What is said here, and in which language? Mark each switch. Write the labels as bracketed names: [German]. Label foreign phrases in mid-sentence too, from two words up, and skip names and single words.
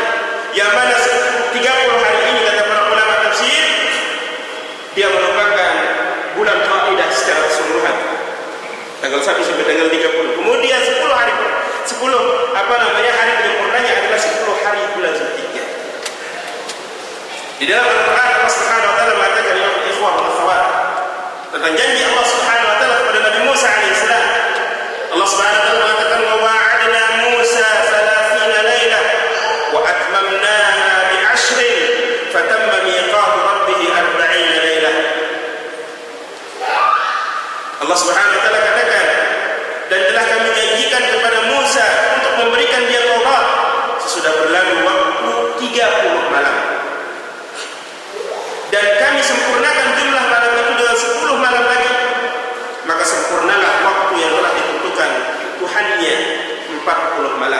[Indonesian] Yang mana 30 hari ini kata para ulama tafsir, dia merupakan bulan Qaidah secara keseluruhan, tanggal 1 sampai tanggal 30. Kemudian 10 hari penyempurnanya adalah 10 hari bulan Dzulhijjah. Di dalam Al-Quran Allah [Arabic] سبحانه وتعالى [Indonesian] mengatakan, [Arabic] يا إخوة وأخوات, [Indonesian] tentang janji Allah [Arabic] سبحانه وتعالى [Indonesian] kepada Nabi Musa alaihissalam. [Arabic] الله سبحانه وتعالى mengatakan, وواعدنا موسى 30 ليلة وأتممناها بعشر فتم ميقات ربه 40 ليلة. [Indonesian] Allah [Arabic] سبحانه وتعالى [Indonesian] katakan, dan telah kami janjikan kepada Musa untuk memberikan dia Taurat sesudah berlalu waktu 30 malam. Dan kami sempurnakan jumlah malam itu dengan 10 malam lagi. Maka sempurnalah waktu yang telah ditentukan Tuhannya 40 malam.